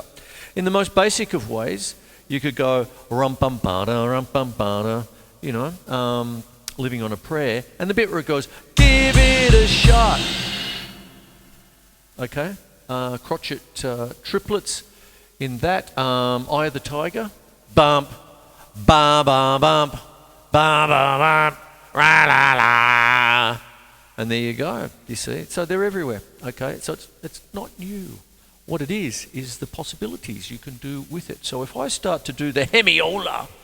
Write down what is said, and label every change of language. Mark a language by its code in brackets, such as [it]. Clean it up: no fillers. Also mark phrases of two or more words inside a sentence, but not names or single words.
[en] In the most basic of ways, you could go rum-bum-bada, you know, living on a prayer, and the bit where it goes, give it a shot. Okay, crotchet triplets in that. Eye of the Tiger, bump, ba ba bump, ba ba bump, ra la la, and there you go. You see, so they're everywhere. Okay, so it's not new. What it is the possibilities you can do with it. So if I start to do the hemiola.